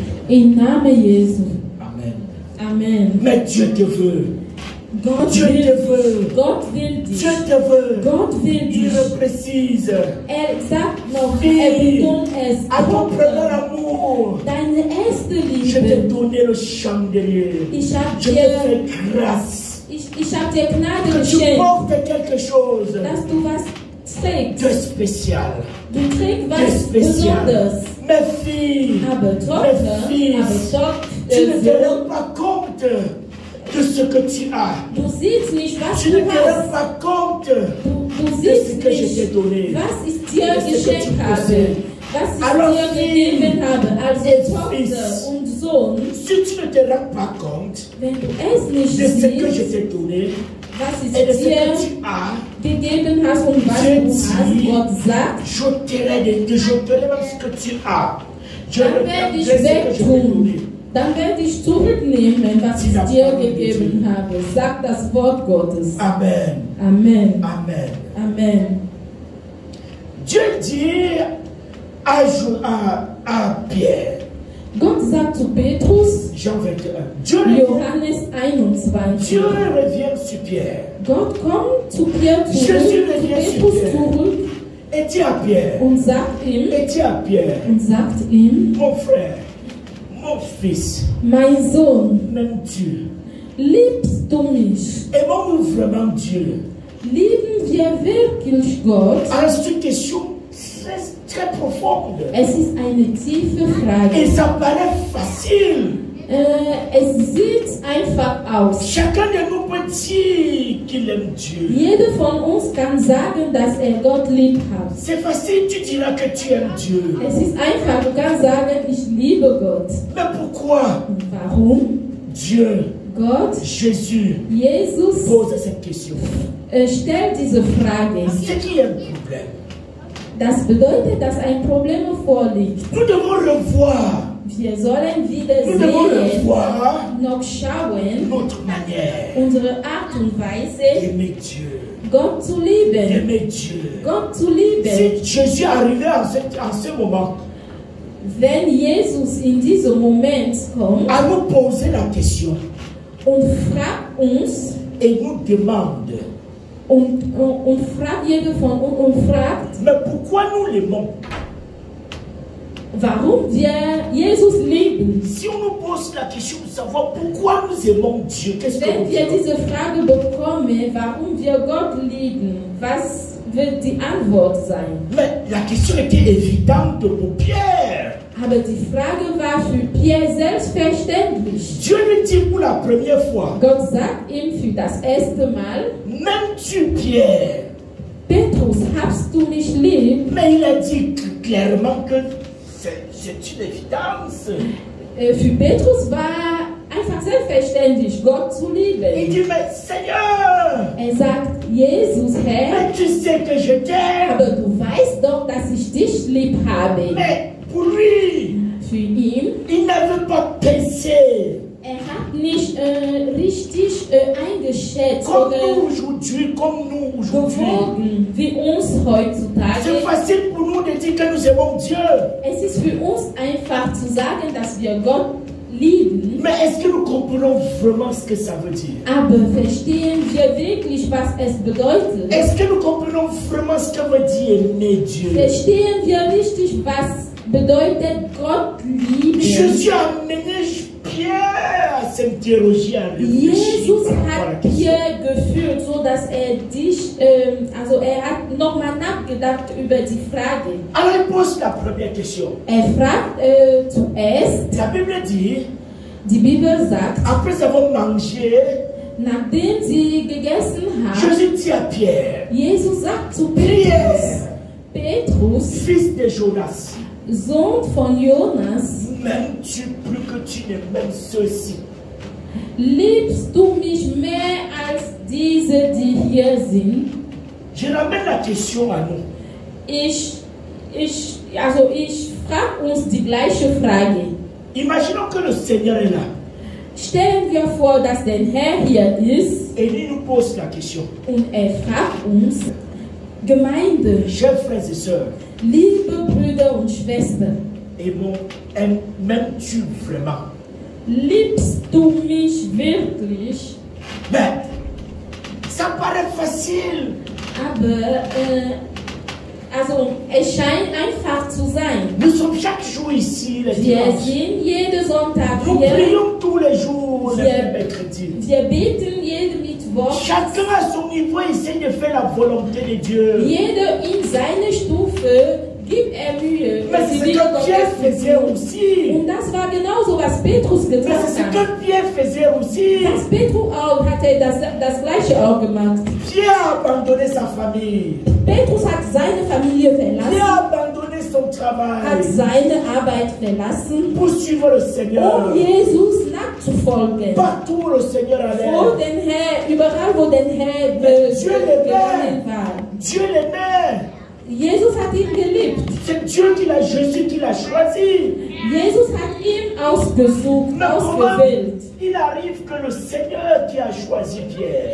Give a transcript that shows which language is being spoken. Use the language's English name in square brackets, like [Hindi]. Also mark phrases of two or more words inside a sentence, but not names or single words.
[German] Im Namen Jesu. Amen. Amen. [French] Mais Dieu te veut. [German] Gott [French] Dieu [German] will [French] te veut. [German] Gott will dich. [French] Dieu te veut. [German] Gott will [French] Il [German] dich. [French] le précise. [German] Sagt noch, [French] Fille, [German] betont es. [French] à ton premier amour, [German] Deine erste [French] je t'ai [German] Liebe. [French] donné le chandelier. [German] Ich habe [French] Je t'ai [German] dir, [French] fait grâce. [German] ich hab dir Gnade [French] Que tu [German] geschenkt, [French] portes quelque chose [German] dass du was trägst. [French] de spécial. [German] Du trägst [French] De [German] was [French] spécial. [German] Besonderes. [French] Mes filles, [German] Aber [French] mes [German] Tochter, [French] fils, tu ne te rends pas compte de ce que tu as. [German] du siehst nicht, was [French] Tu ne [German] du [French] te rends [German] hast. [French] pas compte [German] Du [French] de ce [German] siehst [French] que je t'ai [German] nicht, [French] donné. [German] was ich dir [French] de ce que tu [German] geschenkt habe, [French] possèdes. [German] was ich [French] Alors, [German] dir [French] Fille, [German] gegeben habe, als [French] et [German] Tochter [French] fils, [German] und Sohn. [French] Si tu ne te rends pas compte [German] Wenn du es nicht [French] de ce que je [German] siehst, [French] t'ai donné [German] was [French] et de [German] ich [French] ce [German] dir [French] que tu as, [German] gegeben hast und was [French] Dieu [German] du hast, [French] dit, [German] Gott sagt, [French] j'ôterai même ce que tu as. Je [German] dann werde ich [French] reprendrai ce que je t'ai [German] wegtun. [French] donné. [German] Dann werde ich zurücknehmen, was ich dir gegeben habe. Sagt das Wort Gottes. Amen. Amen. Amen. Amen. [French] Dieu dit à Pierre, [German] Gott sagt zu Petrus, [French] Jean 21, [German] Johannes 21. [French] Dieu revient sur Pierre. [German] Gott kommt zu Pierre [French] Jésus [German] zurück, zu [French] revient sur [German] Petrus [French] Pierre. [German] zurück [French] Et dit à Pierre, [German] und sagt ihm, [French] mon frère, mon fils, [German] mein Sohn, [French] m'aimes-tu? [German] liebst du mich? [French] Aimons-nous vraiment Dieu? [German] Lieben wir wirklich Gott? [French] Alors c'est une question très profonde. [German] Es ist eine tiefe Frage. [French] Et ça paraît facile. [German] Es sieht einfach aus. [French] Chacun de nous peut dire qu'il aime Dieu. [German] Jeder von uns kann sagen, dass Gott lieb hat. [French] C'est facile, tu diras que tu aimes Dieu. [German] Es ist einfach, du kannst sagen, ich liebe Gott. [French] Mais pourquoi [German] Und warum? [French] Dieu, [German] Gott, [French] Jésus, [German] Jesus [French] pose cette question? [German] stellt diese Frage. [French] C'est qu'il y a un problème. [German] Das bedeutet, dass ein Problem vorliegt. [French] Nous devons revoir. [German] Wir sollen wieder [French] Nous devons [German] sehen, [French] revoir [German] noch schauen, [French] notre manière [German] unsere Art und Weise, [French] d'aimer Dieu. [German] Gott zu lieben. [French] D'aimer Dieu. [German] Gott zu lieben. [French] Si Jésus arrivait en ce moment [German] Wenn Jesus in diesem Moment kommt [French] à nous poser la question [German] und fragt uns [French] et nous demande, [German] und fragt jeder von uns und fragt, [French] mais pourquoi nous l'aimons? [German] warum wir Jesus lieben. [French] Si on nous pose la question de savoir pourquoi nous aimons Dieu, qu'est-ce que [German] Wenn [French] nous [German] wir [French] dirons? [German] diese Frage bekommen, warum wir Gott lieben, was wird die Antwort sein? [French] Mais la question était évidente pour Pierre. [German] Aber die Frage war für Pierre selbstverständlich. [French] Dieu lui dit pour la première fois, [German] Gott sagt ihm für das erste Mal, [French] m'aimes-tu Pierre? [German] Petrus, hast du mich lieb? [French] Mais il a dit clairement que c'est une évidence. [German] Für Petrus war einfach selbstverständlich, Gott zu [French] Il [German] lieben. [French] dit, mais Seigneur, [German] Sagt, Jesus, Herr, [French] mais tu sais que je t'aime. [German] aber du weißt doch, dass ich dich lieb habe. [French] Mais pour lui, [German] Für ihn, [French] il n'avait pas pensé. [German] hat nicht richtig eingeschätzt [French] Comme [German] oder [French] nous aujourd'hui, [German] gewogen, wie uns [French] C'est [German] heutzutage. [French] facile pour nous de dire que nous aimons Dieu. [German] Es ist für uns einfach zu sagen, dass wir Gott lieben, [French] Mais est-ce que nous comprenons vraiment ce que ça veut dire? [German] aber verstehen wir wirklich, was es bedeutet? [French] Est-ce que nous comprenons vraiment ce que veut dire aimer Dieu? [German] Verstehen wir richtig, was bedeutet Gott lieben? [French] Jésus a amené Pierre à s'interroger, à réfléchir. [German] Jesus [French] par rapport à la [German] hat [French] question. [German] hier geführt, so dass er hat nochmal nachgedacht über die Frage. [French] Alors il pose la première question. [German] Fragt zuerst, [French] La Bible dit, [German] die Bibel sagt, [French] après avoir mangé, [German] nachdem sie gegessen haben, [French] Jésus dit à Pierre, [German] Jesus sagt zu [French] Pierre, [German] Petrus, [French] fils de Jonas, [German] Sohn von Jonas, [French] m'aimes-tu plus que tu ne m'aimes ceux-ci? [German] liebst du mich mehr als diese, die hier sind? [French] Je ramène la question à nous. [German] Ich frage uns die gleiche Frage. [French] Imaginons que le Seigneur est là [German] Stellen wir vor, dass der Herr hier ist [French] et il nous pose la question. [German] und fragt uns, Gemeinde, [French] Chers frères et sœurs, [German] liebe Brüder und Schwestern, [French] m'aimes-tu vraiment? [German] Liebst du mich wirklich? [French] Mais ça paraît facile. [German] Aber, also, es scheint einfach zu sein. [French] Nous sommes chaque jour ici, les [German] Wir [French] dimanches. [German] sind jeden Sonntag [French] Nous [German] hier. [French] prions tous les jours, les [German] Wir- [French] mercredis. [German] Wir beten jeden Mittwoch. [French] Chacun à son niveau essaie de faire la volonté de Dieu. [German] Jeder in seiner Stufe gibt Mühe. [French] Mais c'est ce que Pierre faisait aussi. [German] Und das war genauso, was Petrus [French] Mais [German] getan [French] c'est ce [German] hat. [French] que Pierre faisait aussi. [German] Das Petrus auch hatte das Gleiche auch gemacht. [French] Pierre a abandonné sa famille. [German] Petrus hat seine Familie [French] Pierre [German] verlassen, [French] a abandonné son [German] hat [French] travail [German] seine Arbeit verlassen, [French] pour suivre le Seigneur. [German] Jesus nachzufolgen. [French] Partout où le Seigneur [German] Wo [French] allait. [German] den Herr, überall wo den Herr [French] Dieu l'aimait. [German] gegangen war. [French] Dieu l'aimait. [German] Jesus hat ihn geliebt. [French] C'est Dieu qui l'a, Jésus qui l'a choisi. [German] Jesus hat ihn ausgesucht, [French] Mais comment [German] ausgewählt. [French] il arrive que le Seigneur qui a choisi Pierre,